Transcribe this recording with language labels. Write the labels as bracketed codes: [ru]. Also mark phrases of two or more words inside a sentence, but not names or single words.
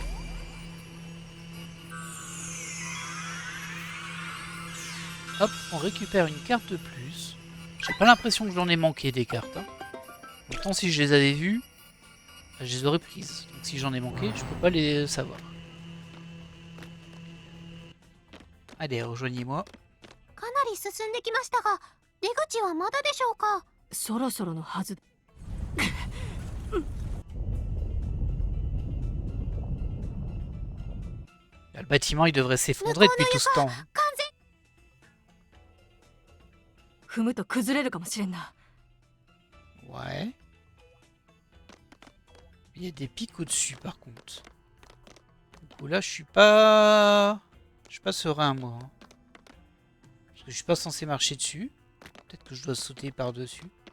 [fr] Hop, on récupère une carte de plus. J'ai pas l'impression que j'en ai manqué des cartes. Hein. Pourtant, si je les avais vues, je les aurais prises. Donc si j'en ai manqué, je peux pas les savoir. Allez, rejoignez-moi. [ja] かなり進んできましたが、出口はまだでしょうか。そろそろのはず。 [fr] Le bâtiment, il devrait s'effondrer depuis tout ce temps. [ja] 完全。踏むと崩れるかもしれんな。 [fr] Ouais. Il y a des pics au-dessus, par contre. Du coup, là, je suis pas serein, moi. Hein. Parce que je suis pas censé marcher dessus. Peut-être que je dois sauter par-dessus.